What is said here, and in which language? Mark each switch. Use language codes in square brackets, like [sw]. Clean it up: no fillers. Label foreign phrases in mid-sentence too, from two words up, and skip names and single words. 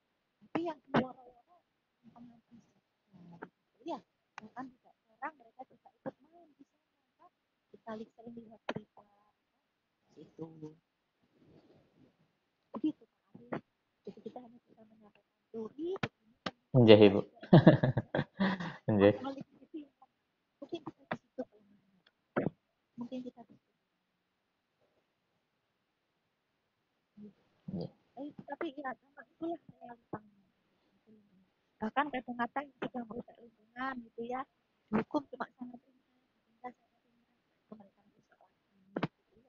[id] Tapi yang woro-woro pengamati saja, ya, bahkan tidak jarang mereka juga ikut main di sana, kan? Kita sering lihat berita itu, begitu Pak Arif. Jadi kita hanya bisa menyampaikan teori begini. Nggih, Ibu. Nggih. Mungkin kita di situ mungkin kita di situ. Tapi ya sama itulah realitanya. Bahkan kadang-kadang juga merusak lingkungan gitu ya, hukum cuma sangat ringan, denda sangat ringan, mereka rusak lagi gitu ya.